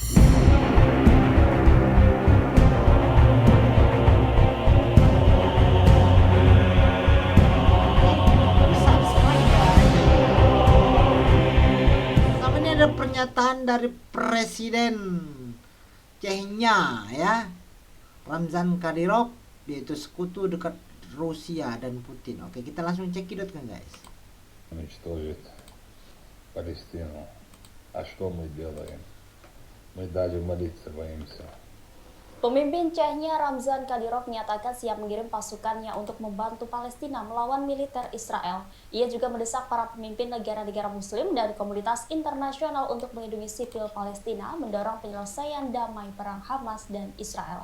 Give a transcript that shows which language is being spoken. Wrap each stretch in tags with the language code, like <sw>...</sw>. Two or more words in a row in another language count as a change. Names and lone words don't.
<id>Pertama ini ada pernyataan dari Presiden Chechnya ya, Ramzan Kadyrov, yaitu sekutu dekat Rusia dan Putin. Oke, kita langsung cekidot kan guys.</id> <ru>Уничтожить Палестину. А что мы делаем? Мы даже молиться боимся.</ru> <id>Pemimpin Chechnya Ramzan Kadyrov menyatakan siap mengirim pasukannya untuk membantu Palestina melawan militer Israel. Ia juga mendesak para pemimpin negara-negara Muslim dan komunitas internasional untuk melindungi sipil Palestina, mendorong penyelesaian damai perang Hamas dan Israel.</id>